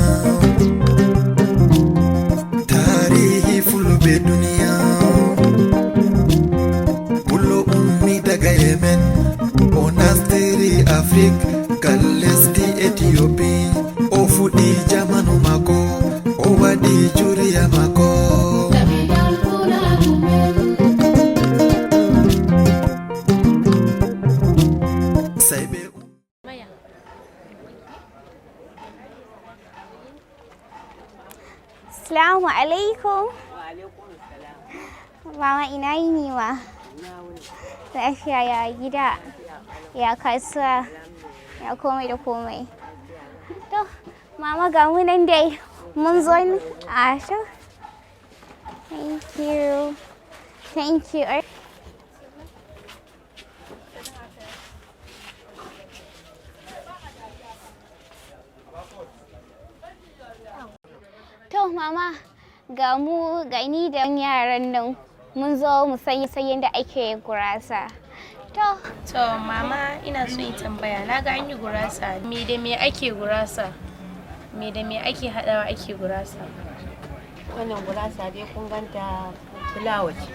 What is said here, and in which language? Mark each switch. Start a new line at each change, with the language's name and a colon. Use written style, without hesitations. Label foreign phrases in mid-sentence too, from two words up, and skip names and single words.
Fula: tarihi fulbe duniya bulo ummi daga yemen onastiri afrique kalesti ethiopie o fudi jamanu mako o wadi juriya mako
Arabic: السلام عليكم. وعليكم السلام.
Hausa: Mama ina yini ma? Lafiya ya gida, ya kasuwa, ya komai da komai. To, mama ga mu nan dai mun zo ni. Asha.
English: Thank you. Thank you.
Hausa: To mama ga mu gani da yaran nan mun zo mu san yadda ake gurasa. To mama ina so yi tambaya na ga an yi gurasa me da me ake gurasa? Me da me ake hadawa ake gurasa? Wannan gurasa dai kun ganta fulawa ce.